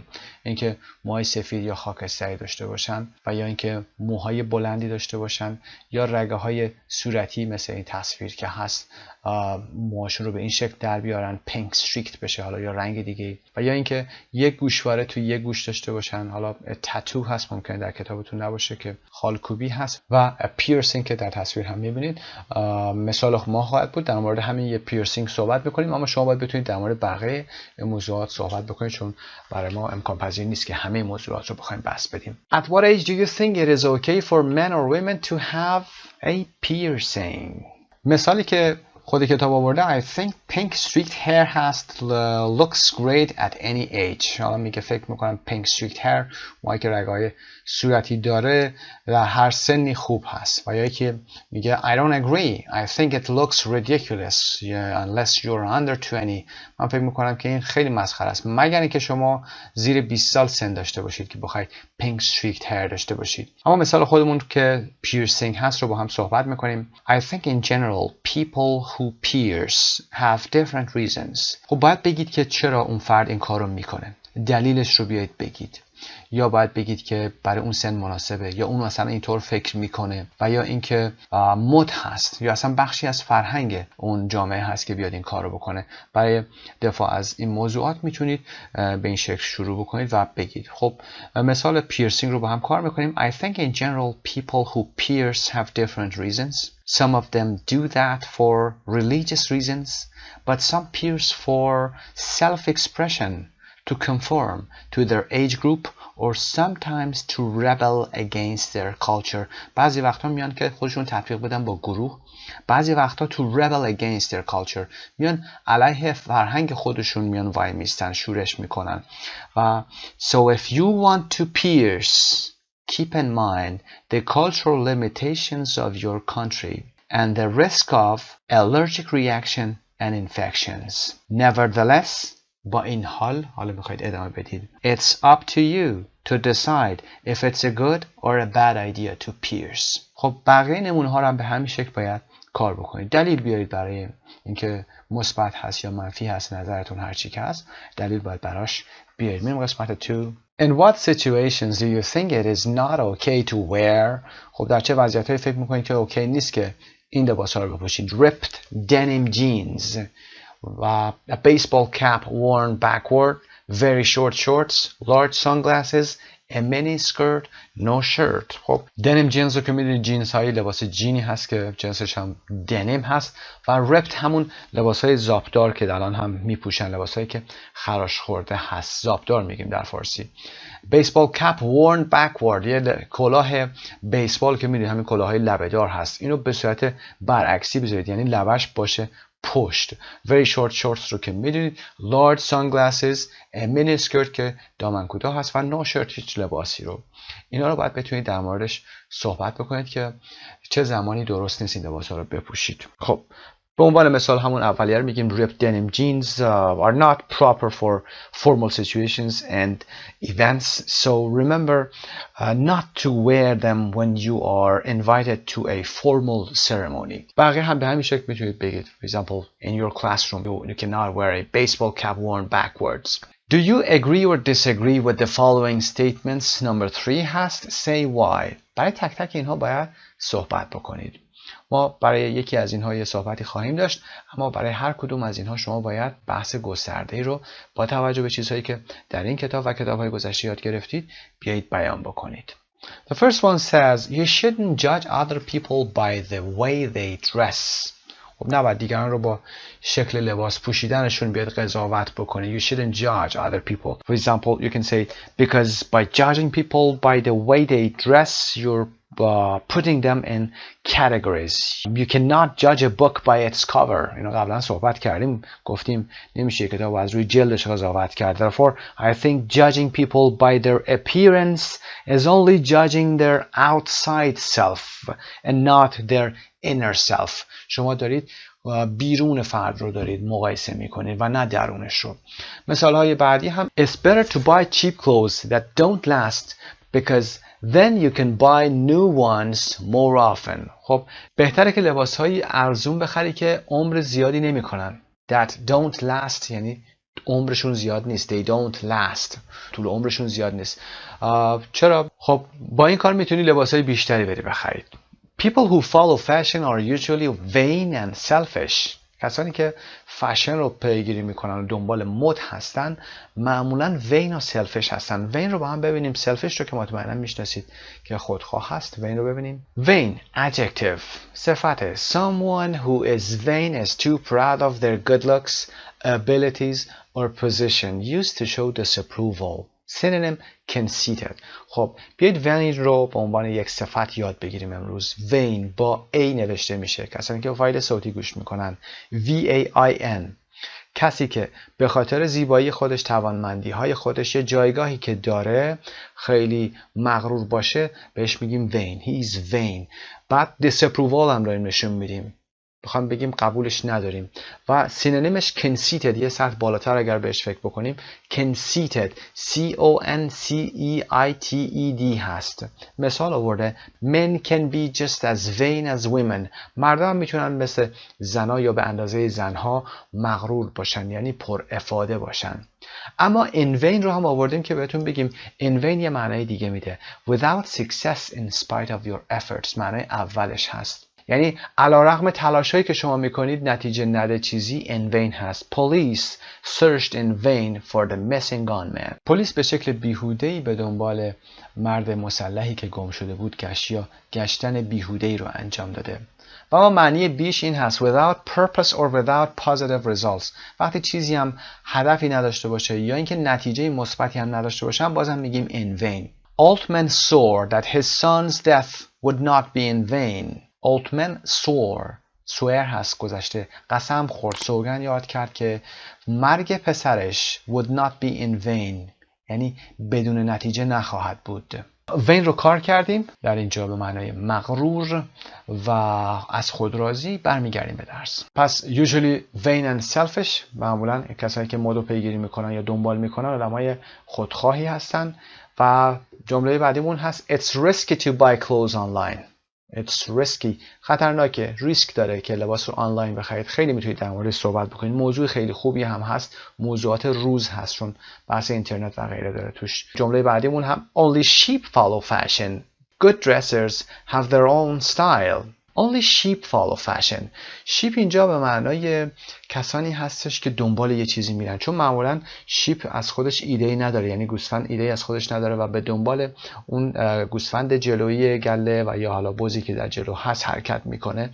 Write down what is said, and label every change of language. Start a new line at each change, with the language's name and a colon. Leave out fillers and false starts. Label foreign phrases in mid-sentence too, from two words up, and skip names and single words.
Persian: اینکه موهای سفید یا خاکستری داشته باشن و یا اینکه موهای بلندی داشته باشن یا رگه های صورتی مثل این تصویر که هست موهاشون رو به این شکل در بیارن،
English: pink streaked
Persian: بشه حالا یا رنگ دیگه، و یا اینکه یک گوشواره توی یک گوش داشته باشن، حالا تاتو هست ممکنه در کتابتون نباشه که خالکوبی هست، و پیرسینگ که در تصویر هم می‌بینید. مثال ما خواهد بود در مورد همین یه پیرسینگ صحبت بکنیم، اما شما باید بتونید در مورد بقیه موضوعات صحبت بکنید چون برای ما امکان پذیر نیست که همه موضوعات رو بخوایم بحث بدیم.
English: At what age do you think it is okay for men or women to have a piercing؟
Persian: مثالی که خود کتاب آورده
English: I think pink streaked hair هست looks great at any age.
Persian: حالا میگه فکر میکنم
English: pink streaked hair
Persian: موهایی که رگهای صورتی داره در هر سنی خوب هست. و یا که میگه
English: I don't agree I think it looks ridiculous unless you're under 20.
Persian: من فکر میکنم که این خیلی مسخره است مگر اینکه شما زیر 20 سال سن داشته باشید که بخواید
English: pink streaked hair
Persian: داشته باشید. اما مثال خودمون که piercing هست رو با هم صحبت میکنیم.
English: I think in general people who pierce have different reasons.
Persian: خب باید بگید که چرا اون فرد این کار رو میکنه، دلیلش رو بیایید بگید، یا باید بگید که برای اون سن مناسبه، یا اون مثلا اینطور فکر میکنه، و یا اینکه مد هست یا اصلا بخشی از فرهنگ اون جامعه هست که بیاد این کار رو بکنه. برای دفاع از این موضوعات میتونید به این شکل شروع بکنید و بگید. خب مثال پیرسینگ رو با هم کار میکنیم.
English: I think in general people who pierce have different reasons. Some of them do that for religious reasons, but some pierce for self-expression, to conform to their age group, or sometimes to rebel against their culture.
Persian: بعضی وقتا میان که خودشون تطبیق بدن با گروه، بعضی وقتا
English: to rebel against their culture
Persian: میان علیه فرهنگ خودشون میان وای میستن، شورش میکنن.
English: و so if you want to pierce keep in mind the cultural limitations of your country and the risk of allergic reaction and infections.
Persian: Nevertheless, با این حال میخواید ادامه بدید.
English: It's up to you to decide if it's a good or a bad idea to peers.
Persian: خب بقیه نمونه ها رو هم به همین شکل باید کار بکنید. دلیل بیارید برای اینکه مثبت هست یا منفی هست، نظرتون هر چی که هست دلیل باید براش بیارید. میریم قسمت 2.
English: In what situations do you think it is not okay to wear?
Persian: خب در چه وضعیت‌هایی فکر میکنید که اوکی نیست که این لباس‌ها رو بپوشید؟
English: Ripped denim jeans و a baseball cap worn backward, very short shorts, large sunglasses, a mini skirt, no shirt.
Persian: خب
English: denim jeans
Persian: رو که میدونید جینز های لباس جینی هست که جنسش هم دنیم هست و رپت همون لباس های زاپدار که الان هم میپوشن، لباس هایی که خراش خورده هست، زاپدار میگیم در فارسی.
English: baseball cap worn backward،
Persian: یه کلاه بیسبال که میدونید همین کلاه های لبه‌دار هست، اینو به صورت برعکسی بذارید، یعنی لبش باشه پشت.
English: very short shorts
Persian: رو که میدونید.
English: large sunglasses، mini skirt
Persian: که دامن کوتاه هست و
English: no shirt،
Persian: هیچ لباسی رو. اینا رو باید بتونید در موردش صحبت بکنید که چه زمانی درست نیست این لباس ها رو بپوشید. خب به عنوان مثال همون اولیه رو میگیم
English: ripped denim jeans are not proper for formal situations and events, so remember not to wear them when you are invited to a formal ceremony.
Persian: بقیه هم به همین شکل میتونید بگید.
English: For example, in your classroom you cannot wear a baseball cap worn backwards. Do you agree or disagree with the following statements? Number 3 هست. Say why.
Persian: برای تک تک اینها باید صحبت بکنید. ما برای یکی از اینها یه صحبتی خواهیم داشت، اما برای هر کدوم از اینها شما باید بحث گسترده‌ای رو با توجه به چیزهایی که در این کتاب و کتاب‌های گذشته یاد گرفتید بیایید بیان بکنید.
English: The first one says you shouldn't judge other people by the way they dress.
Persian: خب نباید دیگران رو با شکل لباس پوشیدنشون بیاد قضاوت بکنید.
English: You shouldn't judge other people. For example, you can say because by judging people by the way they dress, you're putting them in categories. You cannot judge a book by its cover.
Persian: اینو قبلا صحبت کردیم، گفتیم نمیشه کتاب از روی جلدش قضاوت کرد.
English: Therefore, I think judging people by their appearance is only judging their outside self and not their inner self.
Persian: شما دارید بیرون فرد رو دارید مقایسه میکنید و نه درونش رو. مثال های بعدی هم
English: It's better to buy cheap clothes that don't last because then you can buy new ones more often.
Persian: خب بهتره که لباس های ارزون بخری که عمر زیادی نمیکنن.
English: That don't last
Persian: یعنی عمرشون زیاد نیست.
English: They don't last.
Persian: طول عمرشون زیاد نیست. چرا؟ خب با این کار میتونی لباس های بیشتری بری بخرید.
English: People who follow fashion are usually vain and selfish.
Persian: کسانی که فشن رو پیگیری میکنن و دنبال مد هستن معمولا vain و selfish هستن. vain رو با هم ببینیم. selfish رو که مطمئنا میشناسید که خودخواه هست. vain رو ببینیم.
English: vain adjective صفت. Someone who is vain is too proud of their good looks, abilities or position used to show disapproval. synonym conceited.
Persian: خب بیایید vain رو به عنوان یک صفت یاد بگیریم امروز. vain با A نوشته میشه. کسانی که فایل صوتی گوش میکنن VAIN. کسی که به خاطر زیبایی خودش، توانمندی های خودش، یه جایگاهی که داره خیلی مغرور باشه بهش میگیم vain.
English: He is vain.
Persian: بعد disapproval هم رو نشون میدیم. بخوام بگیم قبولش نداریم. و سینونیمش conceited، یه سطح بالاتر اگر بهش فکر بکنیم conceited CONCEITED هست. مثال آورده
English: men can be just as vain as women.
Persian: مردان میتونن مثل زنها یا به اندازه زنها مغرور باشن، یعنی پر افاده باشن. اما
English: in vain
Persian: رو هم آوردیم که بهتون بگیم
English: in vain
Persian: یه معنی دیگه میده.
English: without success in spite of your efforts.
Persian: معنی اولش هست، یعنی علیرغم تلاشایی که شما میکنید نتیجه نده چیزی
English: in vain
Persian: هست.
English: Police searched in vain for the missing gunman.
Persian: پلیس به شکل بیهوده‌ای به دنبال مرد مسلحی که گم شده بود گشت یا گشتن بیهوده‌ای رو انجام داده. و اما معنی بیش این هست
English: without purpose or without positive results.
Persian: وقتی چیزی هم هدفی نداشته باشه یا اینکه نتیجه مثبتی هم نداشته باشه بازم میگیم
English: in vain. Altman swore that his son's death would not be in vain.
Persian: Altman swear هست گذشته، قسم خورد، سوگند یاد کرد که مرگ پسرش
English: would not be in vain،
Persian: یعنی بدون نتیجه نخواهد بود. vain رو کار کردیم در اینجا به معنای مغرور و از خود راضی. برمیگردیم به درس. پس
English: usually vain and selfish
Persian: معمولا کسایی که مد پیگیری میکنن یا دنبال میکنن آدمای خودخواهی هستن. و جمله بعدیمون هست
English: It's risky to buy clothes online. It's risky
Persian: خطرناکه، ریسک داره که لباس رو آنلاین بخرید. خیلی میتونید در موردش صحبت بکنید. موضوع خیلی خوبی هم هست، موضوعات روز هست چون بحث اینترنت و غیره داره توش. جمله بعدیمون هم
English: Only sheep follow fashion. Good dressers have their own style. Only sheep follow fashion.
Persian: sheep اینجا به معنای کسانی هستش که دنبال یه چیزی میرن، چون معمولا sheep از خودش ایده‌ای نداره، یعنی گوسفند ایده‌ای از خودش نداره و به دنبال اون گوسفند جلویی گله و یا حالا بزی که در جلو هست حرکت میکنه.